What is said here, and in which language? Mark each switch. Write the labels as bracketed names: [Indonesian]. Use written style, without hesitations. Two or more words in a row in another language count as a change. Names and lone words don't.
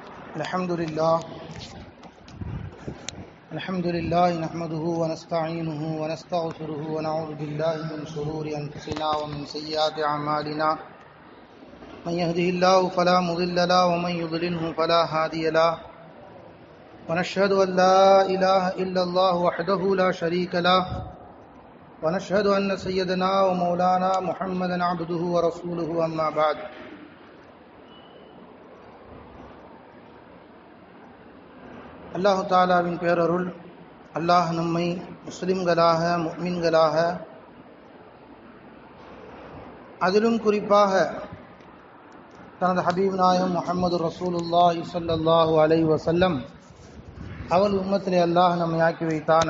[Arabic] الحمد لله نحمده ونستعينه ونستغفره ونعوذ بالله من شرور أنفسنا ومن سيئات أعمالنا من يهده الله فلا مضل له ومن يضلله فلا هادي له ونشهد أن لا إله إلا الله وحده لا شريك له ونشهد أن سيدنا ومولانا محمدا عبده ورسوله أما بعد [Tamil] அல்லாஹு தாலாவின் பேரருள் அல்லாஹ் நம்மை முஸ்லிம்களாக முஃமின்களாக அதிலும் குறிப்பாக தனது ஹபீப் நாயகம் முஹம்மது [Arabic] رسول الله صلى الله عليه وسلم [Tamil] அவள் உம்மத்திலே அல்லாஹ் நம்மை ஆக்கி வைத்தான்.